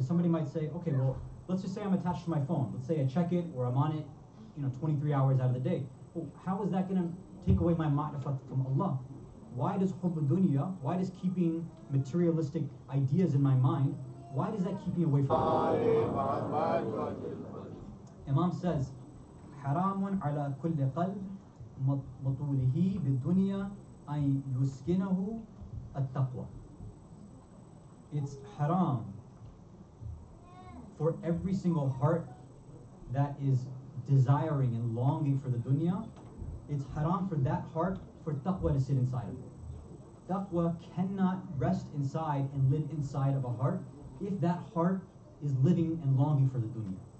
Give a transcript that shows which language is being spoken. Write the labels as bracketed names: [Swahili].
[English] Because somebody might say, okay, well, let's just say I'm attached to my phone. Let's say I check it or I'm on it, 23 hours out of the day. Well, how is that going to take away my ma'rifat from Allah? Why does hubb dunya, why does keeping materialistic ideas in my mind, why does that keep me away from Allah? Imam says, [Arabic] حرام على كل قلب مطوله بالدنيا أن يسكنه التقوى. [English] It's haram for every single heart that is desiring and longing for the dunya. It's haram for that heart for taqwa to sit inside of it. Taqwa cannot rest inside and live inside of a heart if that heart is living and longing for the dunya.